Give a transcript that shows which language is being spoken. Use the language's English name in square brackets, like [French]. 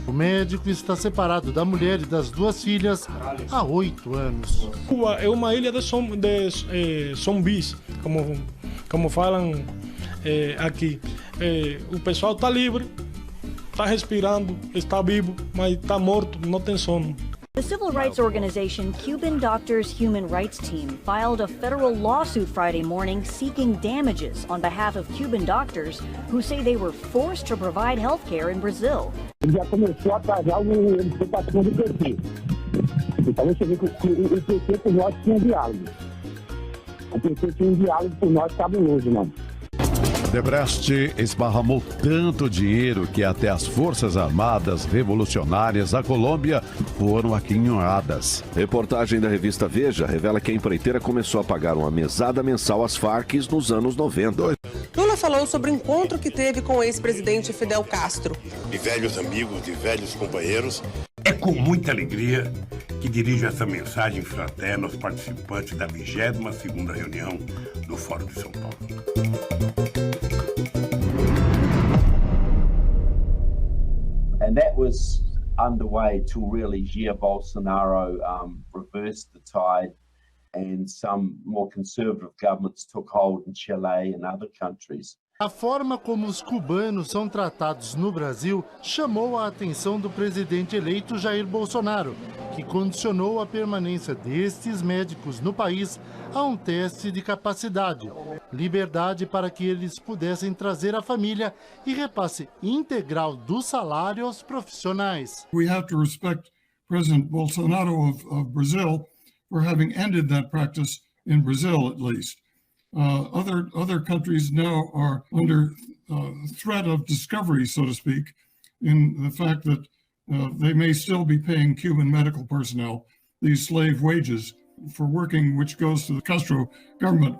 [Portuguese] O médico está separado da mulher e das 2 filhas há 8 anos. Cuba é uma ilha de zumbis, como falam aqui. O pessoal está livre, está respirando, está vivo, mas está morto, não tem sono. [English] The civil rights organization Cuban Doctors Human Rights Team filed a federal lawsuit Friday morning seeking damages on behalf of Cuban doctors who say they were forced to provide health care in Brazil. [Portuguese] Ele já começou a atrasar a implementação do PT. Então você vê que o PT por nós tinha diálogo. O PT tinha um diálogo por nós cabuloso, mano. Debrecht esparramou tanto dinheiro que até as Forças Armadas Revolucionárias da Colômbia foram aquinhoadas. Reportagem da revista Veja revela que a empreiteira começou a pagar uma mesada mensal às Farc nos anos 90. Lula falou sobre o encontro que teve com o ex-presidente Fidel Castro. De velhos amigos, de velhos companheiros. É com muita alegria que dirijo essa mensagem fraterna aos participantes da 22ª reunião do Fórum de São Paulo. [English] And that was underway till really Jair Bolsonaro reversed the tide and some more conservative governments took hold in Chile and other countries. [Portuguese] A forma como os cubanos são tratados no Brasil chamou a atenção do presidente eleito Jair Bolsonaro, que condicionou a permanência destes médicos no país a um teste de capacidade, liberdade para que eles pudessem trazer a família e repasse integral do salário aos profissionais. [English] We have to respect President Bolsonaro of Brazil for having ended that practice in Brazil, at least. Other countries now are under threat of discovery, so to speak, in the fact that they may still be paying Cuban medical personnel these slave wages for working, which goes to the Castro government.